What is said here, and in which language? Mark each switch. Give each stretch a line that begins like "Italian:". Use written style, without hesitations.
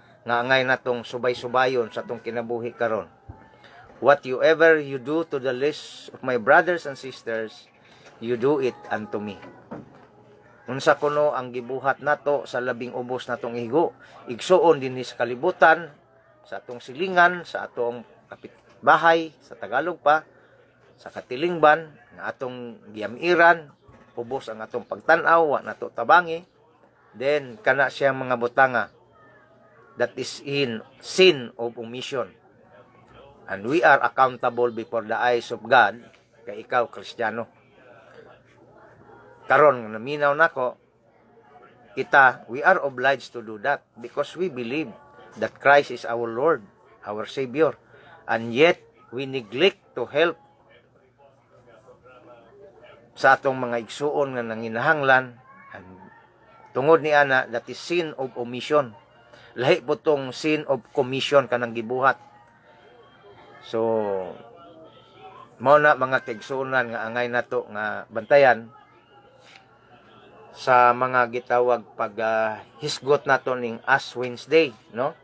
Cebuano: Nga angay natong subay-subayon sa tong kinabuhi karon.
English: Whatever you do to the least of my brothers and sisters, you do it unto me.
Cebuano: Unsa kuno ang gibuhat nato sa labing ubos natong igo, igsuon dinhi sa kalibutan, sa atong silingan, sa atong kapitbahay, sa Tagalog pa, sa katilingban, nga atong giyamiran, ubos ang atong pagtan-aw, wa nato tabangi, then kana siya mga butanga,
English: that is in sin of omission. And we are accountable before the eyes of God,
Cebuano: kay ikaw, Kristiyano. Karon, naminaw nako,
English: we are obliged to do that because we believe that Christ is our Lord, our Savior. And yet, we neglect to help
Cebuano: sa atong mga igsuon nga nanginahanglan.
English: And
Cebuano: tungod ni ana,
English: that is sin of omission.
Cebuano: Lahi po tong sin of commission kanang gibuhat. So, mao na mga kaigsuonan nga angay nato nga bantayan sa mga gitawag pag hisgot nato ning Ash Wednesday, no?